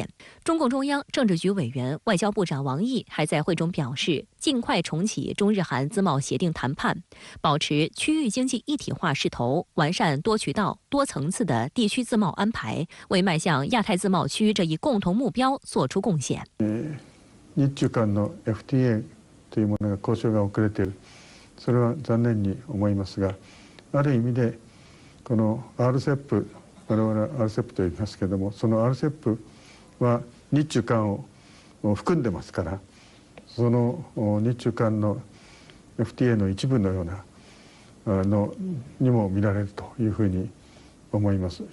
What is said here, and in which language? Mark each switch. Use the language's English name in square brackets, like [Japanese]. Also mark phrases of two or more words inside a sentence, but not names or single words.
[Chinese] 中共中央政治局委员、外交部长王毅还在会中表示，尽快重启中日韩自贸协定谈判，保持区域经济一体化势头，完善多渠道、多层次的地区自贸安排，为迈向亚太自贸区这一共同目标做出贡献。 [Japanese] 日中間の FTA というものが交渉が遅れている。それは残念に思いますが、ある意味でこの RCEP、我々は RCEP と言いますけれども、その RCEP は日中間を含んでますから、その日中間の FTA の一部のようなのにも見られるというふうに思います。